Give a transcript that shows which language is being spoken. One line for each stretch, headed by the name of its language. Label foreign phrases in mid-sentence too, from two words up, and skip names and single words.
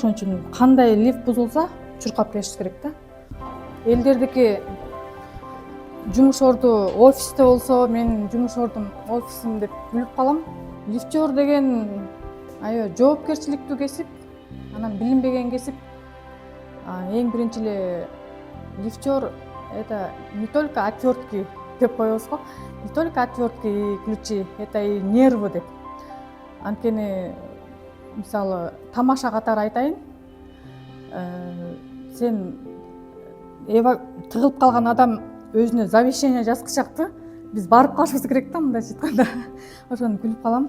Kyrgyz: Ошон үчүн кандай лифт бузулса, чуркап келишибиз керек да. Элдердики жумуш орду офисте болсо, мен жумуш ордум офисим деп билип калам. Лифтер деген аябай жоопкерчиликтүү кесип, анан билинбеген кесип. Эң биринчи эле лифтер
Russian: это не только отвертки
Kyrgyz: деп коебуз го.
Russian: Не только отвертки и ключи, это и нервы деп.
Kyrgyz: Анткени мисалы тамаша катары айтайын. Сен тыгылып калган адам өзүнө завещание жазгычакты. Биз барып калышыбыз керек да, мындайча айтканда. Ошону күлүп калам.